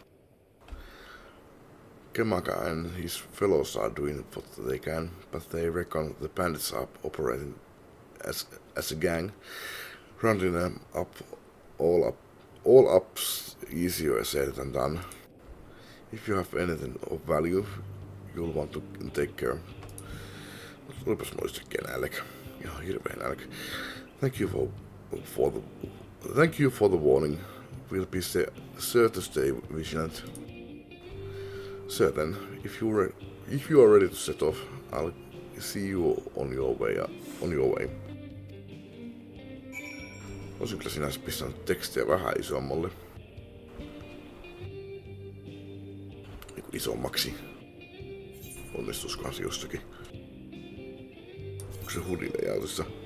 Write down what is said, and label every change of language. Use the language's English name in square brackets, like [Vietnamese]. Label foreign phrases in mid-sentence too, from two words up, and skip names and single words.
[English] Kemaka and his fellows are doing what they can, but they reckon the bandits are operating as a gang, rounding them up all up's easier said than done. If you have anything of value, you'll want to take care. [Finnish] Olipas muistakin nälkä. Ihan hirveä nälkä. [English] Thank you for the warning. We'll be sure to stay vigilant. So then, if you are ready to set off, I'll see you on your way. [Finnish] Olisin kyllä sinänsä pistänyt tekstiä vähän isommalle. Niin kuin isommaksi. Onnistuskohan se jostakin. Onko se hudilejautissa?